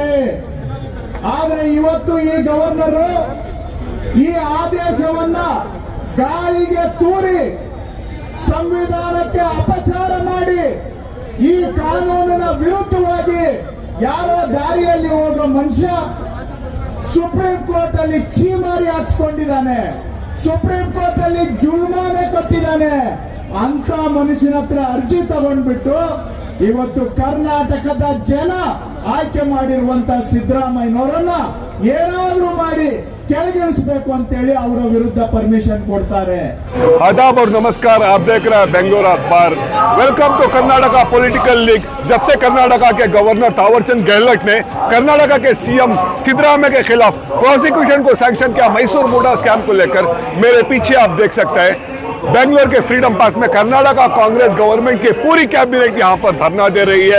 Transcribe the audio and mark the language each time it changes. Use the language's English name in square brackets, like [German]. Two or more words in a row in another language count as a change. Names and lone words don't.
[Kannada] ಆದ್ರೆ ಇವತ್ತು ಈ ಗವರ್ನರ್ ಈ ಆದೇಶವನ್ನ ಗಾಳಿಗೆ ತೂರಿ ಸಂವಿಧಾನಕ್ಕೆ ಅಪಚಾರ ಮಾಡಿ ಈ ಕಾನೂನಿನ ವಿರುದ್ಧವಾಗಿ ಯಾರೋ ದಾರಿಯಲ್ಲಿ ಹೋಗೋ ಮನುಷ್ಯ ಸುಪ್ರೀಂ ಕೋರ್ಟ್ ಅಲ್ಲಿ ಚೀಮಾರಿ ಹಾಕ್ಸ್ಕೊಂಡಿದ್ದಾನೆ, ಸುಪ್ರೀಂ ಕೋರ್ಟ್ ಅಲ್ಲಿ ಜುಲ್ಮಾನೆ ಕೊಟ್ಟಿದ್ದಾನೆ. ಅಂತ ಮನುಷ್ಯನ ಹತ್ರ ಅರ್ಜಿ ತಗೊಂಡ್ಬಿಟ್ಟು ಇವತ್ತು ಕರ್ನಾಟಕದ ಜನ ಆಯ್ಕೆ ಮಾಡಿರುವಂತ ಸಿದ್ದರಾಮಯ್ಯನವರನ್ನ ಏನಾದ್ರೂ ಮಾಡಿ ಕೆಳಗಿಳಿಸಬೇಕು ಅಂತೇಳಿ ಅವರ ವಿರುದ್ಧ ಪರ್ಮಿಷನ್ ಕೊಡ್ತಾರೆ. [Hindi] आदाब और नमस्कार, आप देख रहे हैं बेंगलोर अखबार। [English] Welcome to Karnataka Political League. [Hindi] जब से कर्नाटका के गवर्नर थावरचंद गहलोत ने कर्नाटका के सीएम सिद्धरामैया के खिलाफ प्रोसिक्यूशन को सैंक्शन किया मैसूर मोटा स्कैम को लेकर, मेरे पीछे आप देख सकते हैं बेंगलोर के फ्रीडम पार्क में कर्नाटका कांग्रेस गवर्नमेंट की पूरी कैबिनेट यहाँ पर धरना दे रही है।